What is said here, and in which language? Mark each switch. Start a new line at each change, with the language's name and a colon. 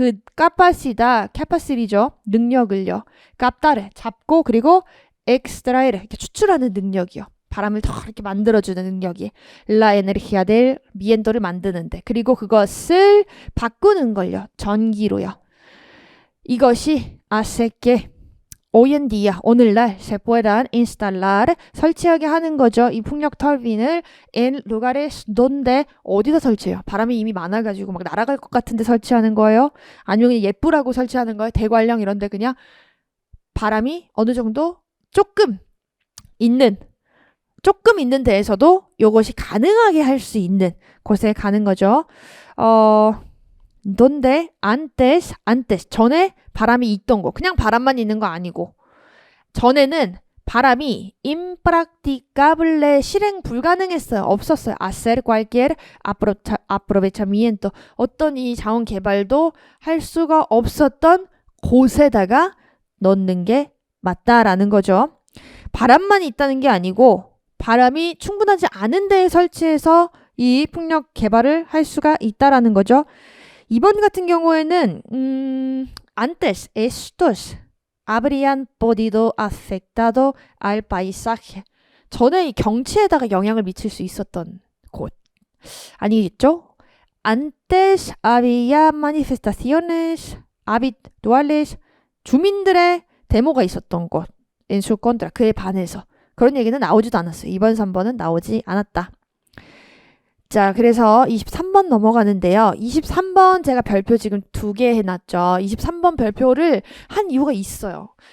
Korean: 그 캐파시티죠. 능력을요. captare 잡고 그리고 extraer 이렇게 추출하는 능력이요. 바람을 더 이렇게 만들어주는 능력이
Spanish: la energía del viento
Korean: 를 만드는데 그리고 그것을 바꾸는 걸요. 전기로요. 이것이
Spanish: hace que hoy en día
Korean: 오늘날
Spanish: se puedan instalar
Korean: 설치하게 하는 거죠. 이 풍력 터빈을
Spanish: en lugares donde
Korean: 어디서 설치해요? 바람이 이미 많아가지고 막 날아갈 것 같은데 설치하는 거예요? 아니면 그냥 예쁘라고 설치하는 거예요? 대관령 이런데 그냥 바람이 어느 정도 조금 있는 데에서도 이것이 가능하게 할 수 있는 곳에 가는 거죠.
Spanish: donde antes
Korean: 전에 바람이 있던 거 그냥 바람만 있는 거 아니고 전에는 바람이 impracticable 실행 불가능했어요. 없었어요.
Spanish: hacer cualquier aprovechamiento
Korean: 어떤 이 자원 개발도 할 수가 없었던 곳에다가 넣는 게 맞다라는 거죠. 바람만 있다는 게 아니고 바람이 충분하지 않은 데에 설치해서 이 풍력 개발을 할 수가 있다라는 거죠. 2번 같은 경우에는
Spanish: antes estos habrían podido afectado al paisaje.
Korean: 전에 이 경치에다가 영향을 미칠 수 있었던 곳. 아니겠죠?
Spanish: Antes había manifestaciones habituales.
Korean: 주민들의 데모가 있었던 곳.
Spanish: En su contra.
Korean: 그에 반해서. 그런 얘기는 나오지도 않았어요. 2번, 3번은 나오지 않았다. 자, 그래서 23번 넘어가는데요. 23번 제가 별표 지금 2개 해놨죠. 23번 별표를 한 이유가 있어요.